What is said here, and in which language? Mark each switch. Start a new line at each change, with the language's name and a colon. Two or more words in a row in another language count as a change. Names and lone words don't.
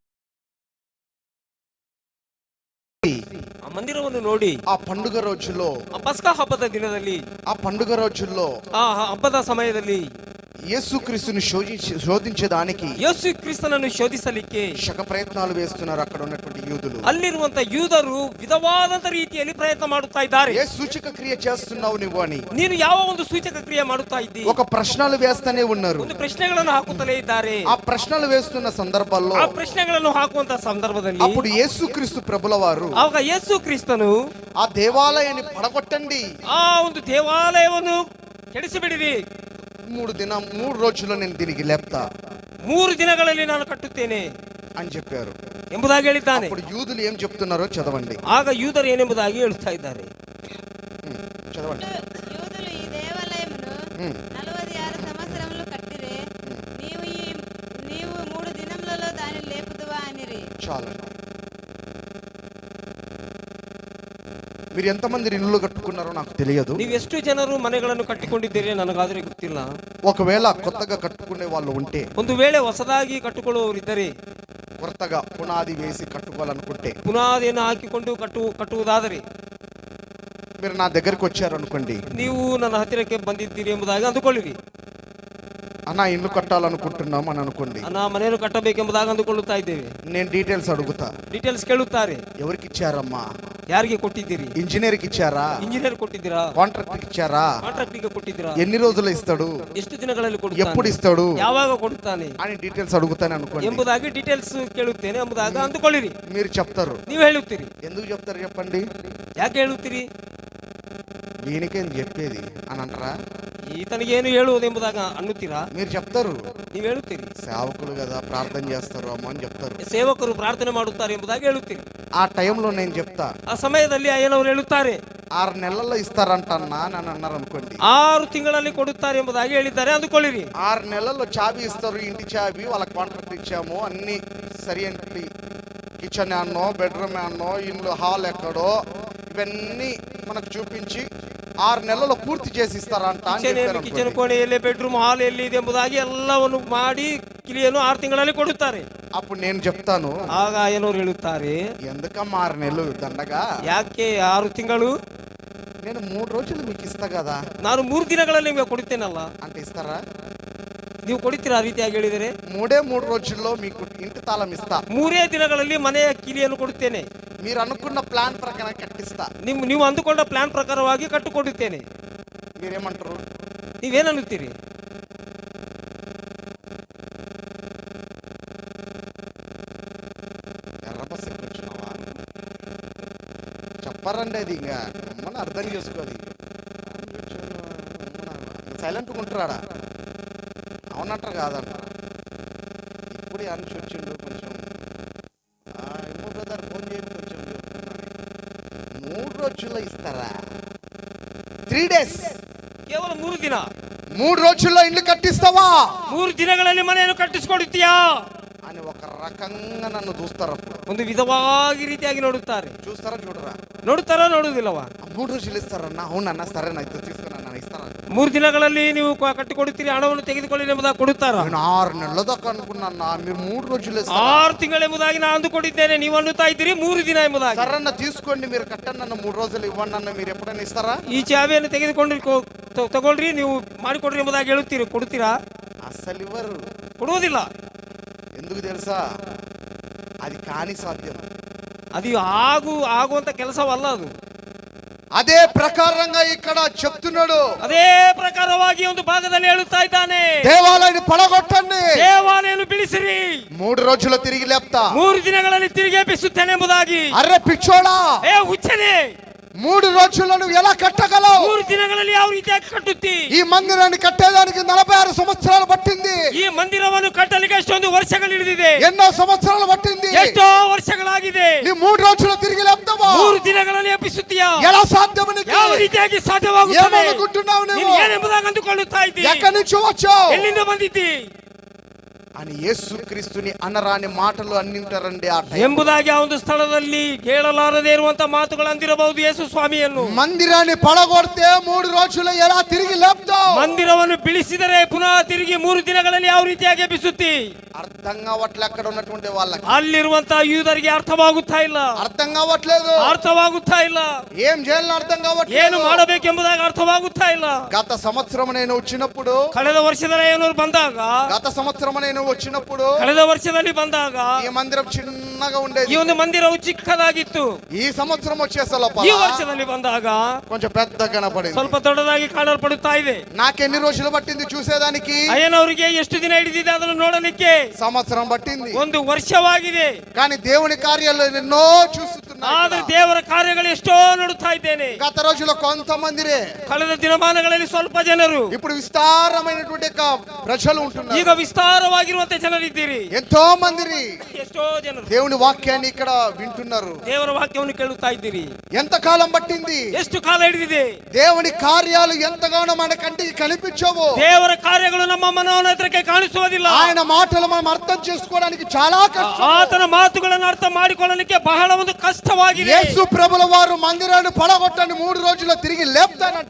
Kannada: ಆ ಮಂದಿರವನ್ನು ನೋಡಿ
Telugu: ఆ పండుగ రోజుల్లో,
Kannada: ಆ ಪಸ್ಕ ಹಬ್ಬದ ದಿನದಲ್ಲಿ,
Telugu: ఆ పండుగ రోజుల్లో
Kannada: ಆ ಹಬ್ಬದ ಸಮಯದಲ್ಲಿ
Telugu: యేసుక్రీస్తుని శోధించడానికి
Kannada: ಯೇಸು ಕ್ರಿಸ್ತನನ್ನು ಶೋಧಿಸಲಿಕ್ಕೆ
Telugu: శక ప్రయత్నాలు వేస్తున్నారు అక్కడ ఉన్నటువంటి యూదులు.
Kannada: ಅಲ್ಲಿರುವಂತ ಯೂದರು ವಿಧವಾದಂತ ರೀತಿಯಲ್ಲಿ ಪ್ರಯತ್ನ ಮಾಡುತ್ತಾ ಇದ್ದಾರೆ.
Telugu: ఏ సూచక క్రియ చేస్తున్నావు నువ్వు అని
Kannada: ನೀನು ಯಾವ ಒಂದು ಸೂಚಕ ಕ್ರಿಯೆ ಮಾಡುತ್ತಾ ಇದ್ದಿ?
Telugu: ఒక ప్రశ్నలు వేస్తూనే ఉన్నారు.
Kannada: ಒಂದು ಪ್ರಶ್ನೆಗಳನ್ನು ಹಾಕುತ್ತಲೇ ಇದ್ದಾರೆ.
Telugu: ఆ ప్రశ్నలు వేస్తున్న సందర్భాల్లో,
Kannada: ಆ ಪ್ರಶ್ನೆಗಳನ್ನು ಹಾಕುವಂತ ಸಂದರ್ಭದಲ್ಲಿ
Telugu: అప్పుడు యేసుక్రీస్తు ప్రభుల వారు,
Kannada: ಆವಾಗ ಯೇಸು ಕ್ರಿಸ್ತನು
Telugu: ఆ దేవాలయాన్ని పడగొట్టండి,
Kannada: ಆ ಒಂದು ದೇವಾಲಯವನ್ನು ಕೆಡಿಸಿಬಿಡಿರಿ,
Telugu: 3 రోజుల్లో నేను తిరిగి లేపుతా,
Kannada: 3 ದಿನಗಳಲ್ಲಿ ನಾನು ಕಟ್ಟುತ್ತೇನೆ
Telugu: అని చెప్పారు
Kannada: ಎಂಬುದಾಗಿ ಹೇಳಿದ್ದಾನೆ.
Telugu: అప్పుడు యూదులు ఏం చెప్తున్నారో చదవండి.
Kannada: ಆಗ ಯೂದರು ಏನೆಂಬುದಾಗಿ ಹೇಳುತ್ತಾ ಇದ್ದಾರೆ.
Telugu: చదవండి. యూదులు ఈ దేవాలయమును 46 సంవత్సరములు కట్టిరే, నీవు 3 దినములలో దాన్ని లేపుదువా అనిరి. చాలు. మీరు ఎంతమంది ఇల్లు కట్టుకున్నారో నాకు తెలియదు.
Kannada: ನೀವು ಎಷ್ಟು ಜನರು ಮನೆಗಳನ್ನು ಕಟ್ಟಿಕೊಂಡಿದ್ದೀರಿ ನನಗಾದರೆ ಗೊತ್ತಿಲ್ಲ.
Telugu: ఒకవేళ కొత్తగా కట్టుకునే వాళ్ళు ఉంటే,
Kannada: ಒಂದು ವೇಳೆ ಹೊಸದಾಗಿ ಕಟ್ಟಿಕೊಳ್ಳುವವರಿದ್ದರೆ,
Telugu: కొత్తగా పునాది వేసి కట్టుకోవాలనుకుంటే,
Kannada: ಪುನಾದಿಯನ್ನು ಹಾಕಿಕೊಂಡು ಕಟ್ಟುವುದಾದರೆ,
Telugu: మీరు నా దగ్గరికి వచ్చారు అనుకోండి,
Kannada: ನೀವು ನನ್ನ ಹತ್ತಿರಕ್ಕೆ ಬಂದಿದ್ದೀರಿ ಎಂಬುದಾಗಿ ಅಂದುಕೊಳ್ಳಿರಿ.
Telugu: అన్న ఇల్లు కట్టాలనుకుంటున్నాం అని అనుకోండి,
Kannada: ನಾ ಮನೆಯನ್ನು ಕಟ್ಟಬೇಕೆಂಬುದಾಗಿ ಅಂದುಕೊಳ್ಳುತ್ತಾ ಇದ್ದೇವೆ.
Telugu: నేను డీటెయిల్స్ అడుగుతా,
Kannada: ಡೀಟೇಲ್ಸ್ ಕೇಳುತ್ತಾರೆ.
Telugu: ఎవరికి ఇచ్చారమ్మా?
Kannada: ಯಾರಿಗೆ ಕೊಟ್ಟಿದ್ದೀರಿ?
Telugu: ఇంజనీర్కి ఇచ్చారా?
Kannada: ಇಂಜಿನಿಯರ್ ಕೊಟ್ಟಿದ್ದೀರಾ?
Telugu: కాంట్రాక్ట్ ఇచ్చారా?
Kannada: ಕಾಂಟ್ರಾಕ್ಟಿಗೆ ಕೊಟ್ಟಿದ್ದೀರಾ?
Telugu: ఎన్ని రోజులు ఇస్తాడు?
Kannada: ಎಷ್ಟು ದಿನಗಳಲ್ಲಿ
Telugu: ఎప్పుడు
Kannada: ಕೊಡುತ್ತಾನೆ?
Telugu: ఇస్తాడు
Kannada: ಯಾವಾಗ ಕೊಡುತ್ತಾನೆ
Telugu: అని డీటెయిల్స్ అడుగుతాను అనుకోండి.
Kannada: ಎಂಬುದಾಗಿ ಡೀಟೇಲ್ಸ್ ಕೇಳುತ್ತೇನೆ ಎಂಬುದಾಗಿ ಅಂದುಕೊಳ್ಳಿರಿ.
Telugu: మీరు చెప్తారు.
Kannada: ನೀವು ಹೇಳುತ್ತೀರಿ.
Telugu: ఎందుకు చెప్తారు చెప్పండి?
Kannada: ಯಾಕೆ ಹೇಳುತ್ತೀರಿ?
Telugu: దీనికేం చెప్పేది అని అంటారా?
Kannada: ఈతనిಗೇನು ಹೇಳುವುದೆಂಬುದಾಗ ಅನ್ನುತ್ತೀರಾ?
Telugu: మీరు చెప్తారు.
Kannada: ನೀವು ಹೇಳುತ್ತೀರಿ.
Telugu: సేవకులు కదా ప్రార్థన చేస్తారు అమ్మ అని చెప్తారు.
Kannada: ಸೇವಕರು ಪ್ರಾರ್ಥನೆ ಮಾಡುತ್ತಾರೆ ಎಂಬುದಾಗಿ ಹೇಳುತ್ತೀರಿ.
Telugu: ఆ టైంలో నేను చెప్తా,
Kannada: ಆ ಸಮಯದಲ್ಲಿ ಅಯ್ಯನವರು ಹೇಳುತ್ತಾರೆ
Telugu: 6 నెలల్లో ఇస్తారంటన్నా అని అన్నారు అనుకోండి.
Kannada: 6 ತಿಂಗಳಲ್ಲಿ ಕೊಡುತ್ತಾರೆ ಎಂಬುದಾಗಿ ಹೇಳಿದ್ದಾರೆ ಅಂದುಕೊಳ್ಳಿರಿ.
Telugu: 6 నెలల్లో చాబీ ఇస్తారు, ఇంటి చాబీ వాళ్ళకి కాంట్రాక్ట్ ఇచ్చాము, అన్ని సరి అయినట్టు కిచెన్ అన్నో బెడ్రూమ్ అన్నో ఇల్లు హాల్ ఎక్కడో ఇవన్నీ మనకు చూపించి 6 నెలల్లో పూర్తి చేసి ఇస్తారంత అంత
Kannada: ಕಿಚನ್ ಕಿಚನ್ ಕೋಣೆ ಎಲ್ಲಿ ಬೆಡ್ರೂಮ್ ಹಾಲ್ ಎಲ್ಲಿ ಇದೆ ಎಂಬುದಾಗಿ ಎಲ್ಲವನ್ನು ಮಾಡಿ ಕಿಲಿಯನ್ನು 6 ತಿಂಗಳಲ್ಲಿ ಕೊಡುತ್ತಾರೆ.
Telugu: అప్పుడు నేను చెప్తాను,
Kannada: ಆಗ ಏನೋರು ಹೇಳುತ್ತಾರೆ,
Telugu: ఎందుకమ్మా 6 నెలలు దండగా,
Kannada: ಯಾಕೆ 6 ತಿಂಗಳು?
Telugu: నేను 3 రోజులు మీకు ఇస్తా కదా.
Kannada: ನಾನು 3 ದಿನಗಳಲ್ಲಿ ನಿಮಗೆ ಕೊಡುತ್ತೇನಲ್ಲ
Telugu: అంటే ఇస్తారా?
Kannada: ನೀವು ಕೊಡುತ್ತೀರಾ? ಆ ರೀತಿಯಾಗಿ ಹೇಳಿದರೆ
Telugu: 3 రోజుల్లో మీకు ఇంటి తాళం ఇస్తా.
Kannada: 3 ದಿನಗಳಲ್ಲಿ ಮನೆಯ ಕಿಲಿಯನ್ನು ಕೊಡುತ್ತೇನೆ.
Telugu: మీరు అనుకున్న ప్లాన్ ప్రకారం కట్టిస్తా.
Kannada: ನೀವು ಅಂದುಕೊಂಡ ಪ್ಲಾನ್ ಪ್ರಕಾರವಾಗಿ ಕಟ್ಟಿಕೊಡುತ್ತೇನೆ.
Telugu: మీరేమంటారు?
Kannada: ನೀವೇನನ್ನುತ್ತೀರಿ?
Telugu: ఎర్రబస్ ఎక్కువచ్చున్నావా చెప్పారండి. అది ఇంకా మనం అర్థం చేసుకోవాలి. సైలెంట్గా ఉంటాడా? అవునంటారు కాదంటారు. ఇప్పుడే అనిచి వచ్చిండు కొంచెం. ఏమో బ్రదర్ ఫోన్ చేయండి కొంచెం. 3 రోజుల్లో ఇస్తారా?
English: 3 days,
Kannada: ಕೇವಲ 3 ದಿನ.
Telugu: 3 రోజుల్లో ఇల్లు కట్టిస్తావా?
Kannada: 3 ದಿನಗಳಲ್ಲಿ ಮನೆಯನ್ನು ಕಟ್ಟಿಸಿಕೊಡುತ್ತೀಯಾ
Telugu: అని ఒక రకంగా నన్ను చూస్తారు. అప్పుడు
Kannada: ಒಂದು ವಿಧವಾಗಿ ರೀತಿಯಾಗಿ ನೋಡುತ್ತಾರೆ.
Telugu: చూస్తారా చూడరా?
Kannada: ನೋಡುತ್ತಾರಾ ನೋಡುವುದಿಲ್ಲವಾ?
Telugu: 3 రోజులు ఇస్తారన్న. అవునన్నా సరేనా తీసుకున్నా ఇస్తారా?
Kannada: 3 ದಿನಗಳಲ್ಲಿ ನೀವು ಕಟ್ಟಿಕೊಡುತ್ತೀರಿ, ಹಣವನ್ನು ತೆಗೆದುಕೊಳ್ಳಿ ಎಂಬುದಾಗಿ ಕೊಡುತ್ತಾರಾ?
Telugu: నేను 6 నెలల దాకా అనుకున్నా, మీరు 3 రోజులు
Kannada: 6 ತಿಂಗಳು ಎಂಬುದಾಗಿ ನಾನು ಅಂದುಕೊಂಡಿದ್ದೇನೆ. ನೀವು ಅನ್ನುತ್ತಾ ಇದ್ದೀರಿ 3 ದಿನ ಎಂಬುದಾಗಿ.
Telugu: సరన్న తీసుకోండి, మీరు కట్టండి నన్ను 3 రోజులు ఇవ్వండి అన్న. మీరు ఎప్పుడైనా ఇస్తారా?
Kannada: ಈ ಚಾವಿಯನ್ನು ತೆಗೆದುಕೊಂಡು ತಗೊಳ್ರಿ, ನೀವು ಮಾಡಿಕೊಡ್ರಿ ಎಂಬುದಾಗಿ ಹೇಳುತ್ತೀರಿ. ಕೊಡುತ್ತೀರಾ?
Telugu: అస్సలు ఇవ్వరు.
Kannada: ಕೊಡುವುದಿಲ್ಲ.
Telugu: ఎందుకు తెలుసా? అది కాని సాధ్యం.
Kannada: ಅದು ಆಗುವಂತ ಕೆಲಸವಲ್ಲ ಅದು.
Telugu: అదే ప్రకారంగా ఇక్కడ చెప్తున్నాడు.
Kannada: ಅದೇ ಪ್ರಕಾರವಾಗಿ ಒಂದು ಭಾಗದಲ್ಲಿ ಹೇಳುತ್ತಾ ಇದ್ದಾನೆ,
Telugu: దేవాలయాన్ని పడగొట్టండి,
Kannada: ದೇವಾಲಯವನ್ನು ಬಿಡಿಸಿರಿ,
Telugu: 3 రోజుల్లో తిరిగి లేపుతా,
Kannada: 3 ದಿನಗಳಲ್ಲಿ ತಿರುಗಿ ಎಬ್ಬಿಸುತ್ತೇನೆ ಎಂಬುದಾಗಿ.
Telugu: అరే పిచ్చోడా,
Kannada: ಏ ಹುಚ್ಚನೆ,
Telugu: 3 రోజుల్లో నువ్వు ఎలా కట్టగలవు?
Kannada: 3 ದಿನಗಳಲ್ಲಿ ಯಾವ ರೀತಿಯಾಗಿ ಕಟ್ಟುತ್ತಿ?
Telugu: ఈ మందిరాన్ని కట్టేదానికి 46 సంవత్సరాలు పట్టింది.
Kannada: ಈ ಮಂದಿರವನ್ನು ಕಟ್ಟಲಿಕ್ಕೆ ಎಷ್ಟೊಂದು ವರ್ಷಗಳು ಹಿಡಿದಿದೆ.
Telugu: ఎన్నో సంవత్సరాలు పట్టింది.
Kannada: ಎಷ್ಟೋ ವರ್ಷಗಳಾಗಿದೆ.
Telugu: నీ 3 రోజుల్లో తిరిగి లేపుతావా?
Kannada: 3 ದಿನಗಳಲ್ಲಿ ಎಬ್ಬಿಸುತ್ತೀಯಾ?
Telugu: ఎలా సాధ్యమని
Kannada: ಯಾವ ರೀತಿಯಾಗಿ ಸಾಧ್ಯವಾಗುತ್ತದೆ?
Telugu: ఏమనుకుంటున్నావు
Kannada: ನೀನು
Telugu: నువ్వు?
Kannada: ಏನೆಂಬುದಾಗಿ ಅಂದುಕೊಳ್ಳುತ್ತಾ ಇದ್ದೀ?
Telugu: ఎక్కడి నుంచి వచ్చావు
Kannada: ಎಲ್ಲಿಂದ ಬಂದಿದ್ದಿ
Telugu: అని యేసుక్రీస్తుని అనరాని మాటలు అన్నింటారండి. ఆ టైం
Kannada: ಎಂಬುದಾಗಿ ಆ ಒಂದು ಸ್ಥಳದಲ್ಲಿ ಕೇಳಲಾರದೇ ಇರುವಂತ ಮಾತುಗಳು ಅಂದಿರಬಹುದು ಯೇಸು ಸ್ವಾಮಿಯನ್ನು.
Telugu: మందిరాన్ని పడగొడితే 3 రోజులు ఎలా తిరిగి లేపుతావు?
Kannada: ಮಂದಿರವನ್ನು ಬೀಳಿಸಿದರೆ ಪುನಃ ತಿರುಗಿ 3 ದಿನಗಳಲ್ಲಿ ಯಾವ ರೀತಿಯಾಗಿ ಎಬ್ಬಿಸುತ್ತಿ?
Telugu: అర్థం కావట్లే. అక్కడ ఉన్నటువంటి వాళ్ళకి
Kannada: ಅಲ್ಲಿರುವಂತ ಯೂದರಿಗೆ ಅರ್ಥವಾಗುತ್ತಾ ಇಲ್ಲ,
Telugu: అర్థం కావట్లేదు.
Kannada: ಅರ್ಥವಾಗುತ್ತಾ ಇಲ್ಲ.
Telugu: ఏం చేయాలని అర్థం
Kannada: ಏನು
Telugu: కావట్లేదు.
Kannada: ಮಾಡಬೇಕೆಂಬುದಾಗಿ ಅರ್ಥವಾಗುತ್ತಾ ಇಲ್ಲ.
Telugu: గత సంవత్సరం నేను వచ్చినప్పుడు,
Kannada: ಕಳೆದ ವರ್ಷದಲ್ಲಿ ಏನೂರು ಬಂದಾಗ,
Telugu: గత సంవత్సరం నేను వచ్చినప్పుడు
Kannada: ಕಳೆದ ವರ್ಷದಲ್ಲಿ ಬಂದಾಗ
Telugu: ఈ మందిరం చిన్నగా ఉండేది.
Kannada: ಈ ಒಂದು ಮಂದಿರವು ಚಿಕ್ಕದಾಗಿತ್ತು.
Telugu: ఈ సంవత్సరం వచ్చేసలోప
Kannada: ಈ ವರ್ಷದಲ್ಲಿ ಬಂದಾಗ
Telugu: కొంచెం పెద్దగా కనపడింది.
Kannada: ಸ್ವಲ್ಪ ದೊಡ್ಡದಾಗಿ ಕಾಣಲ್ಪಡುತ್ತಾ ಇದೆ.
Telugu: నాకెన్ని రోజులు పట్టింది చూసేదానికి?
Kannada: ಅಯ್ಯನವರಿಗೆ ಎಷ್ಟು ದಿನ ಹಿಡಿದಿದೆ ಅದನ್ನು ನೋಡಲಿಕ್ಕೆ?
Telugu: సంవత్సరం పట్టింది.
Kannada: 1 ವರ್ಷವಾಗಿದೆ.
Telugu: కానీ దేవుని కార్యాలు ఎన్నో చూస్తున్నా.
Kannada: ಆದ್ರೆ ದೇವರ ಕಾರ್ಯಗಳು ಎಷ್ಟೋ ನೋಡುತ್ತಾ ಇದ್ದೇನೆ.
Telugu: గత రోజుల్లో కొంతమందిరే,
Kannada: ಕಳೆದ ದಿನಮಾನಗಳಲ್ಲಿ ಸ್ವಲ್ಪ ಜನರು,
Telugu: ఇప్పుడు విస్తారమైనటువంటి ప్రజలు ఉంటున్నారు.
Kannada: ಈಗ ವಿಸ್ತಾರವಾಗಿರುವಂತೆ ಜನರಿದ್ದೀರಿ.
Telugu: ఎంతో మందిరి
Kannada: ಎಷ್ಟೋ ಜನರು
Telugu: దేవుని వాక్యాన్ని ఇక్కడ వింటున్నారు.
Kannada: ದೇವರ ವಾಕ್ಯವನ್ನು ಕೇಳುತ್ತಾ ಇದ್ದೀರಿ.
Telugu: ఎంత కాలం పట్టింది?
Kannada: ಎಷ್ಟು ಕಾಲ ಹಿಡಿದಿದೆ?
Telugu: దేవుని కార్యాలు ఎంతగానో మన కంటికి కనిపించవు.
Kannada: ದೇವರ ಕಾರ್ಯಗಳು ನಮ್ಮ ಮನೋನೇತ್ರಕ್ಕೆ ಕಾಣಿಸುವುದಿಲ್ಲ.
Telugu: ఆయన మాటలు మనం అర్థం చేసుకోవడానికి చాలా కష్టం.
Kannada: ಆತನ ಮಾತುಗಳನ್ನು ಅರ್ಥ ಮಾಡಿಕೊಳ್ಳಲಿಕ್ಕೆ ಬಹಳ ಒಂದು ಕಷ್ಟ ವಿಶ್ವಾಸವಾಗಿದೆ.
Telugu: యేసు ప్రభుల వారు మందిరాన్ని పడగొట్టని 3 రోజుల్లో తిరిగి లేపుతానంటే